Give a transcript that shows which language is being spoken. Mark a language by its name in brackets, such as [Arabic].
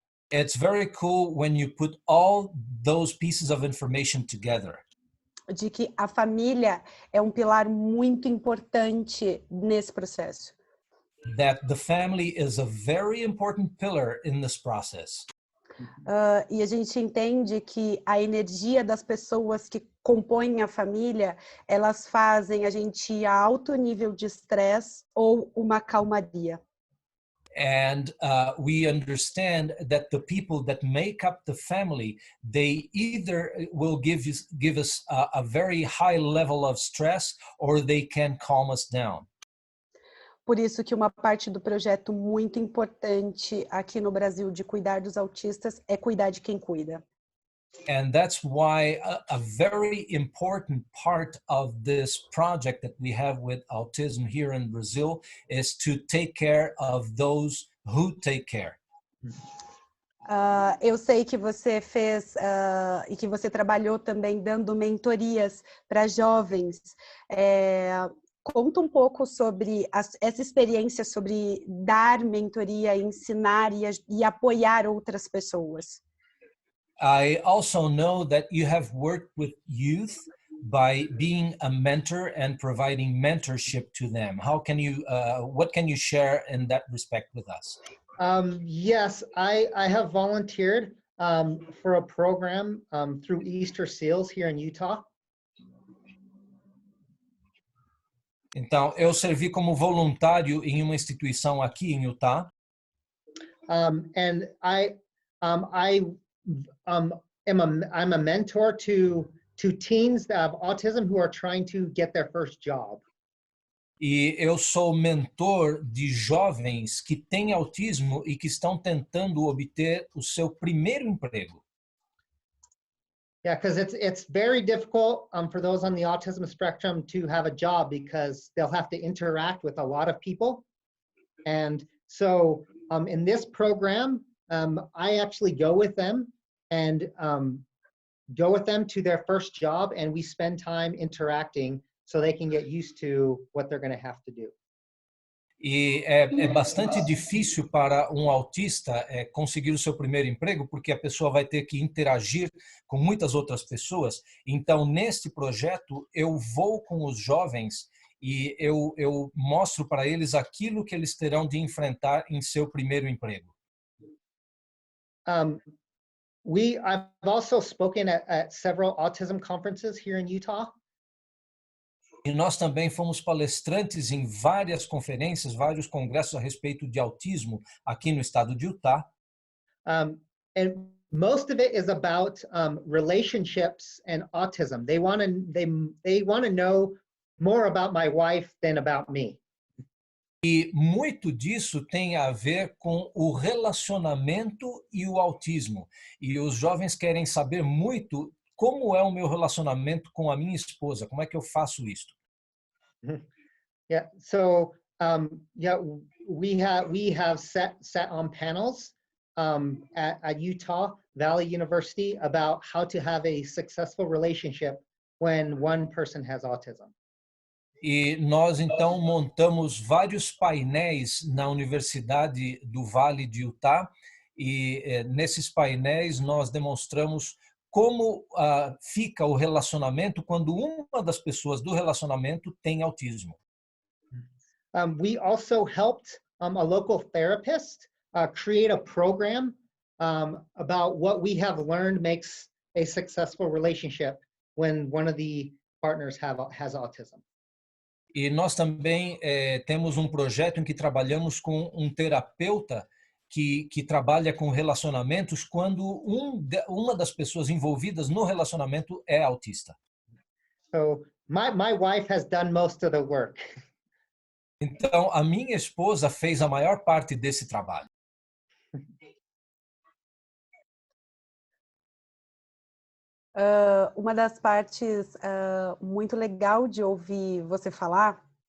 [English] It's very cool when you put all those pieces of information together. [Portuguese] De que a família é um pilar muito importante nesse processo. [English] That the family is a very important pillar in this process. [Portuguese] E a gente entende que a energia das pessoas que compõem a família, elas fazem a gente ir a alto nível de estresse ou uma calmaria. [English] And we understand that the people that make up the family, they either will give us a very high level of stress or they can calm us down. [Portuguese] Por isso que uma parte do projeto muito importante aqui no Brasil de cuidar dos autistas é cuidar de quem cuida. [English] And that's why a very important part of this project that we have with autism here in Brazil is to take care of those who take care. [Portuguese] Eu sei que você fez e que você trabalhou também dando mentorias para jovens. Conta um pouco sobre essa experiência sobre dar mentoria, ensinar e apoiar outras pessoas. [English] I also know that you have worked with youth by being a mentor and providing mentorship to them. What can you share in that respect with us? Yes, I have volunteered for a program through Easter Seals here in Utah. [Portuguese] Então, eu servi como voluntário em uma instituição aqui em Utah. [English] And I'm a mentor to teens that have autism who are trying to get their first job. [Portuguese] E eu sou mentor de jovens que têm autismo e que estão tentando obter o seu primeiro emprego. [English] Yeah, because it's very difficult for those on the autism spectrum to have a job because they'll have to interact with a lot of people. And so in this program, I actually go with them and go with them to their first job, and we spend time interacting so they can get used to what they're going to have to do. [Portuguese] E é bastante difícil para um autista conseguir o seu primeiro emprego, porque a pessoa vai ter que interagir com muitas outras pessoas. Então, neste projeto, eu vou com os jovens e eu mostro para eles aquilo que eles terão de enfrentar em seu primeiro emprego. [English] I've also spoken at several autism conferences here in Utah. [Portuguese] E nós também fomos palestrantes em várias conferências, vários congressos a respeito de autismo aqui no estado de Utah. [English] And most of it is about relationships and autism. They want to know more about my wife than about me. [Portuguese] E muito disso tem a ver com o relacionamento e o autismo. E os jovens querem saber muito como é o meu relacionamento com a minha esposa, como é que eu faço isso? [English] Yeah, so Yeah, we have sat on panels at Utah Valley University about how to have a successful relationship when one person has autism. [Portuguese] E nós então montamos vários painéis na Universidade do Vale de Utah e nesses painéis nós demonstramos como fica o relacionamento quando uma das pessoas do relacionamento tem autismo. [English] We also helped a local therapist create a program about what we have learned makes a successful relationship when one of the partners has autism. [Portuguese] E nós também temos um projeto em que trabalhamos com um terapeuta que trabalha com relacionamentos quando uma das pessoas envolvidas no relacionamento é autista. [English] So my wife has done most of the work. [Portuguese] Então, a minha esposa fez a maior parte desse trabalho. Uma das partes muito legal de ouvir você falar